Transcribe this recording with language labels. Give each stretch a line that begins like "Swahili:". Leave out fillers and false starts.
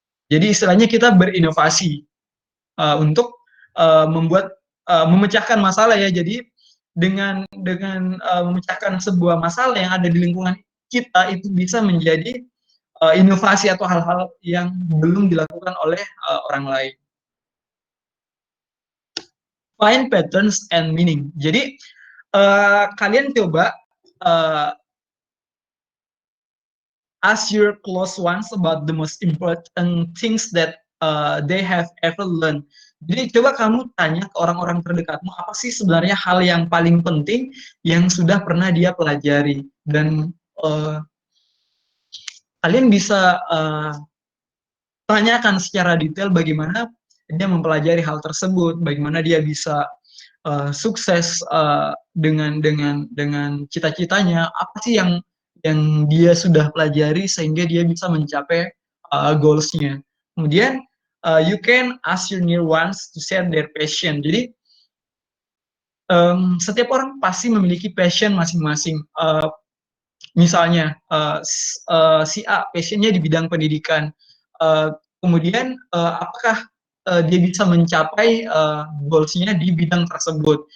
Indonesian: Jadi istilahnya kita berinovasi untuk memecahkan masalah ya. Jadi dengan memecahkan sebuah masalah yang ada di lingkungan kita itu bisa menjadi inovasi atau hal-hal yang belum dilakukan oleh orang lain.
English: Find patterns and meaning.
Indonesian: Jadi kalian coba
English: ask your close ones about the most important things that they have ever learned.
Indonesian: Jadi coba kamu tanya ke orang-orang terdekatmu, apa sih sebenarnya hal yang paling penting yang sudah pernah dia pelajari, dan kalian bisa tanyakan secara detail bagaimana dia mempelajari hal tersebut, bagaimana dia bisa sukses dengan cita-citanya, apa sih yang dia sudah pelajari sehingga dia bisa mencapai goals-nya. Kemudian
English: you can ask your near ones to share their passion.
Indonesian: Jadi setiap orang pasti memiliki passion masing-masing. Misalnya si A passionnya di bidang pendidikan, kemudian apakah dia bisa mencapai goals-nya di bidang tersebut.